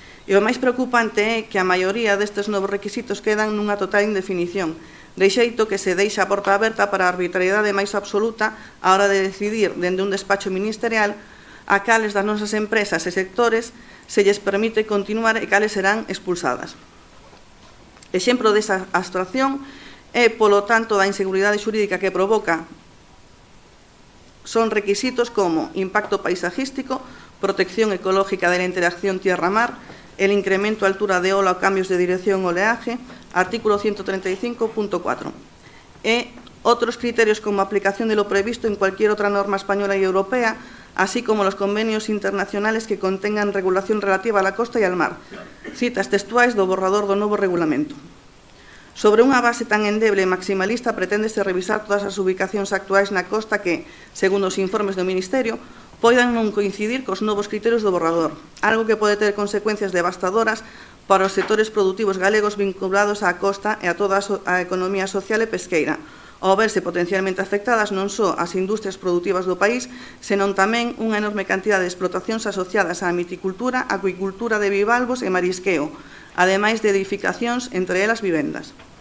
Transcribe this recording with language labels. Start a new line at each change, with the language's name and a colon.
Galician: E o máis preocupante é que a maioría destes novos requisitos quedan nunha total indefinición, de xeito que se deixa a porta aberta para a arbitrariedade máis absoluta á hora de decidir, dende un despacho ministerial, a cales das nosas empresas e sectores se lles permite continuar e cales serán expulsadas. Exemplo desa abstracción é, polo tanto, da inseguridade xurídica que provoca son requisitos como
Spanish: impacto paisajístico, protección ecológica de la interacción tierra-mar, el incremento a altura de ola o cambios de dirección o oleaje, artículo 135.4, e otros criterios como aplicación de lo previsto en cualquier otra norma española y europea, así como los convenios internacionales que contengan regulación relativa a la costa y al mar.
Galician: Citas textuais do borrador do novo regulamento. Sobre unha base tan endeble e maximalista preténdese revisar todas as ubicacións actuais na costa que, segundo os informes do Ministerio, poidan non coincidir cos novos criterios do borrador, algo que pode ter consecuencias devastadoras para os sectores produtivos galegos vinculados á costa e a toda a economía social e pesqueira, ao verse potencialmente afectadas non só as industrias produtivas do país, senón tamén unha enorme cantidade de explotacións asociadas á miticultura, acuicultura de bivalvos e marisqueo, ademais de edificacións, entre elas vivendas.